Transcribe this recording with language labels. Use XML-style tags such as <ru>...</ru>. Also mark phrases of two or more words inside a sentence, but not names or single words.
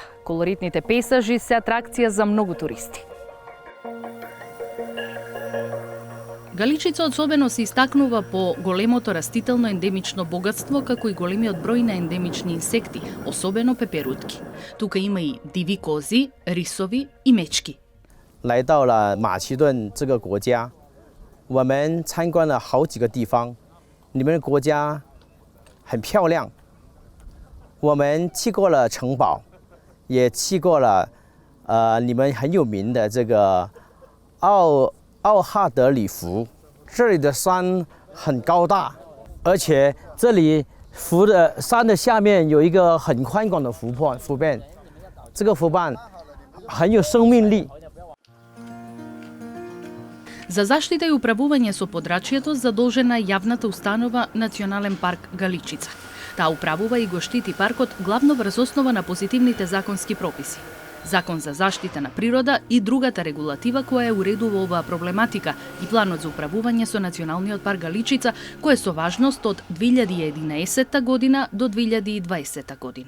<mk>Колоритните пейзажи се атракција за многу туристи. Галичица особено се истакнува по големото растително ендемично богатство, како и големиот број на ендемични инсекти, особено пеперутки. Тука има и диви кози, рисови и мечки.</mk> <zh>来到了马其顿这个国家，我们参观了好几个地方，你们的国家很漂亮。我们去过了城堡，也去过了你们很有名的这个奥哈德里湖。这里的山很高大，而且这里湖的山的下面有一个很宽广的湖畔，这个湖畔很有生命力。</zh> <mk>За заштита и управување со подрачјето задолжена е јавната установа Национален парк Галичица. Таа управува и го штити паркот главно врз основа на позитивните законски прописи. Закон за заштита на природа и другата регулатива која уредува оваа проблематика и планот за управување со Националниот парк Галичица, кој е со важност од 2011 година до 2020 година.</mk>